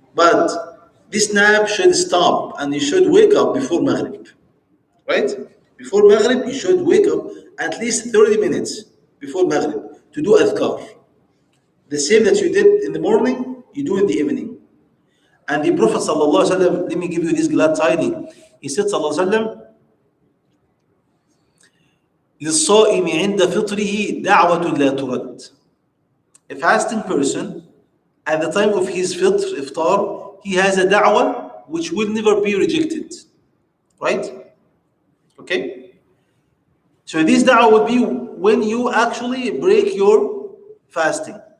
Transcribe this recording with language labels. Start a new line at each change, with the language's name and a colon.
English: But this nap should stop and you should wake up before Maghrib, right? Before Maghrib, you should wake up at least 30 minutes before Maghrib to do adhkar. The same that you did in the morning, you do in the evening. And the Prophet sallallahu alaihi wasallam, let me give you this glad tidings. He said
Arabic: sallallahu alaihi wasallam, للصائم عند فطره دعوة لا ترد.
English: A fasting person, at the time of his iftar, he has a da'wah which will never be rejected. Right? Okay? So this da'wah would be when you actually break your fasting.